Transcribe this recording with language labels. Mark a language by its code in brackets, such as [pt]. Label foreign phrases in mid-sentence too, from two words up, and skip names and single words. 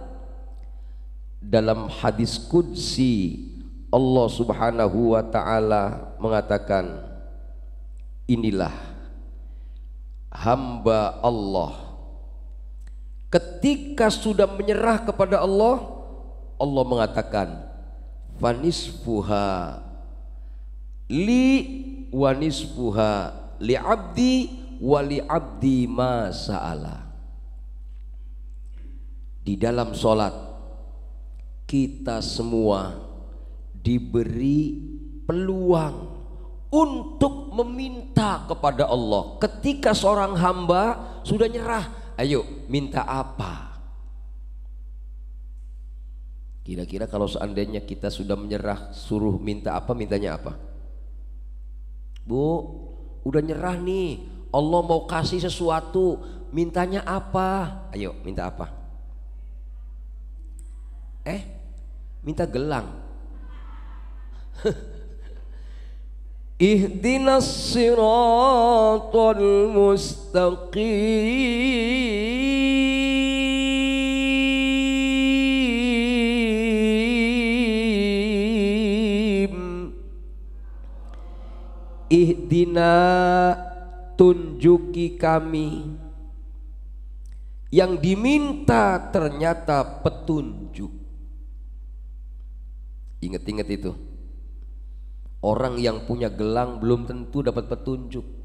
[id] Dalam hadis qudsi Allah [ar] سبحانه وتعالى [id] mengatakan, inilah hamba Allah. Ketika sudah menyerah kepada Allah, Allah mengatakan, [ar] فنصفها لي ونصفها لعبدي ولعبدي ما سأل. [id] Di dalam sholat kita semua diberi peluang untuk meminta kepada Allah. Ketika seorang hamba sudah nyerah, ayo minta apa? Kira-kira kalau seandainya kita sudah menyerah, suruh minta apa, mintanya apa? Bu, udah nyerah nih, Allah mau kasih sesuatu, mintanya apa? Ayo minta apa? Minta gelang. [ar] اهدنا الصراط المستقيم. Ihdina, [id] tunjuki kami. Yang diminta ternyata petunjuk. Ingat-ingat itu. Orang yang punya gelang belum tentu dapat petunjuk.